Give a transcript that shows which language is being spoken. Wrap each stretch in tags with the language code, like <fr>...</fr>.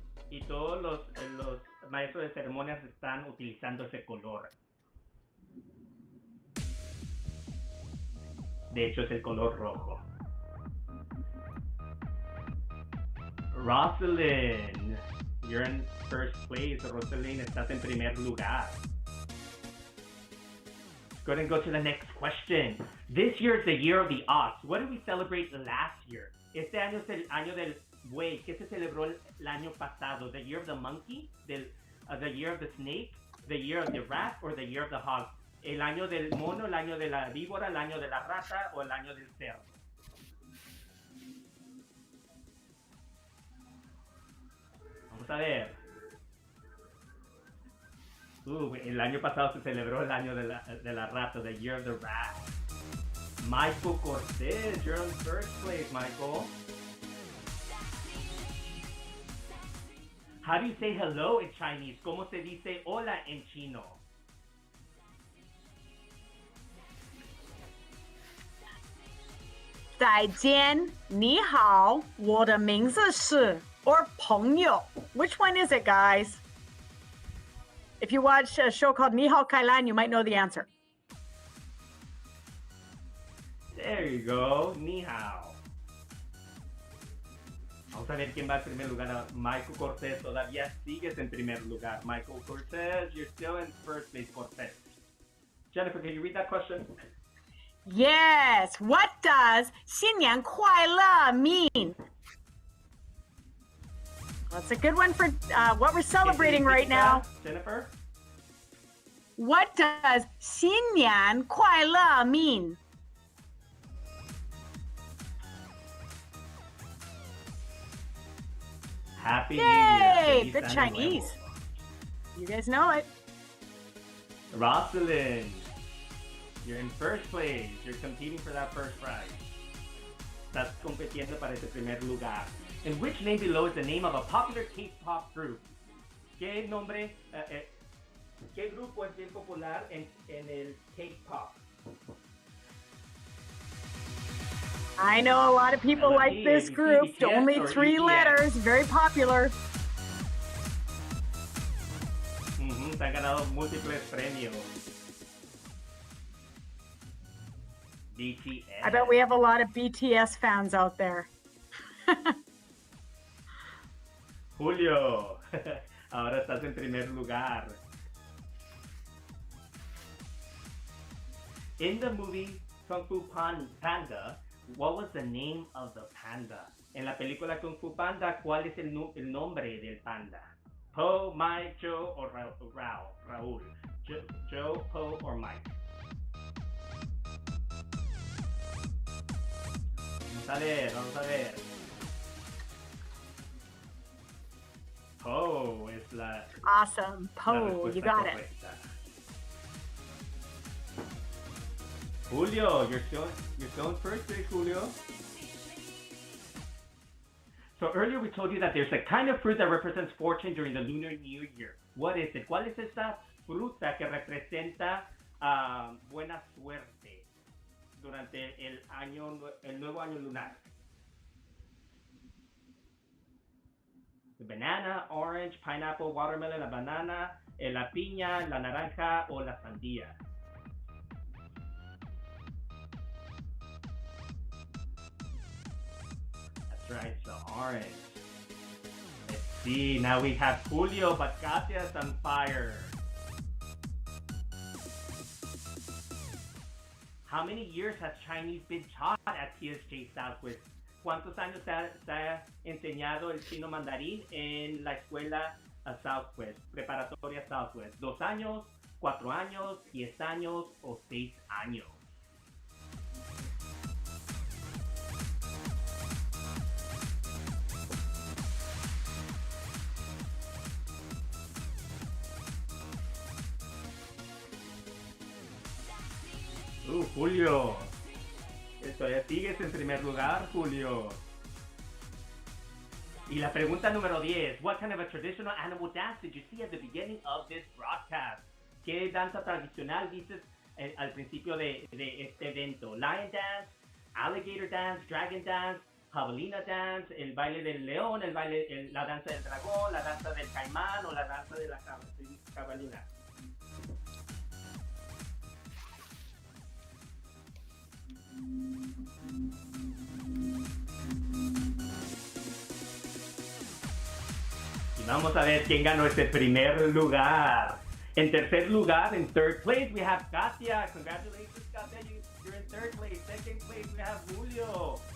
<es>Y todos los maestros de ceremonias están utilizando ese color. De hecho, es el color rojo.</es> <en>Rosalind, you're in first place.</en> <es>Rosalind, estás en primer lugar.</es> <en>Go ahead and go to the next question. This year is the year of the ox. What did we celebrate last year?</en> <es>Este año es el año del buey. ¿Qué se celebró el año pasado?</es> <en>The year of the monkey? The year of the snake? The year of the rat? Or the year of the hog?</en> <es>¿El año del mono, el año de la víbora, el año de la rata o el año del cerdo? Vamos a ver. El año pasado se celebró el año de la rata,</es> <en>the year of the rat. Michael Cortez, you're in first place, Michael. How do you say hello in Chinese?</en> <es>¿Cómo se dice hola en chino?</es> <zh>再见，你好，我的名字是 or 朋友.</zh> <en>Which one is it, guys? If you watch a show called Ni Hao Kai Lan, you might know the answer. There you go, ni hao.</en> <es>Vamos a ver quién va en primer lugar. Michael Cortez, todavía sigues en primer lugar.</es> <en>Michael Cortez, you're still in first place, Cortez. Jennifer, can you read that question? Yes. What does</en> <zh>新年快乐</zh> <en>mean? That's a good one for what we're celebrating right now. Jennifer? What does</en> <zh>新年快乐</zh> <en>mean? Happy New Yay! Year. Good Chinese. You guys know it. Rosalind, you're in first place. You're competing for that first prize.</en> <es>Estás compitiendo para ese primer lugar.</es> <en>And which name below is the name of a popular K-pop group?</en> <es>¿Qué nombre, qué grupo es bien popular en el K-pop?</es> <en>I know a lot of people like this group. Only 3 letters. Very popular.</en> <es>Se han ganado múltiples premios.</es> <en>BTS. I bet we have a lot of BTS fans out there.</en> <es>Julio, ahora estás en primer lugar.</es> <en>In the movie Kung Fu Panda, what was the name of the panda?</en> <es>En la película Kung Fu Panda, ¿cuál es el nombre del panda?</es> <en>Po, Mike, Joe, or Raúl? Joe, Po, or Mike?</en> <es>Vamos a ver. Po es la...</es> <en>Awesome. Po, you got it. Julio, you're still in first place, Julio. So earlier we told you that there's a kind of fruit that represents fortune during the Lunar New Year. What is it?</en> <es>¿Cuál es esta fruta que representa buena suerte durante el nuevo año lunar?</es> <en>The banana, orange, pineapple, watermelon,</en> <es>la banana, la piña, la naranja o la sandía.</es> <en>That's right, so orange. Let's see, now we have Julio, but Katya's on fire. How many years has Chinese been taught at PSJ Southwest?</en> <es>¿Cuántos años se ha enseñado el chino mandarín en la escuela Southwest, preparatoria Southwest? 2 años, 4 años, 10 años o 6 años. Julio. Todavía sigues en primer lugar, Julio. Y la pregunta número 10.</es> <en>What kind of a traditional animal dance did you see at the beginning of this broadcast?</en> <es>¿Qué danza tradicional dices al principio de este evento?</es> <en>Lion dance, alligator dance, dragon dance, javelina dance,</en> <es>el baile del león, la danza del dragón, la danza del caimán o la danza de la jabalina. Y vamos a ver quién ganó este primer lugar. En tercer lugar,</es> <en>in third place,</en> <es>we have Katia.</es> <en>Congratulations, Katia, you're in third place. Second place, we have Julio.</en>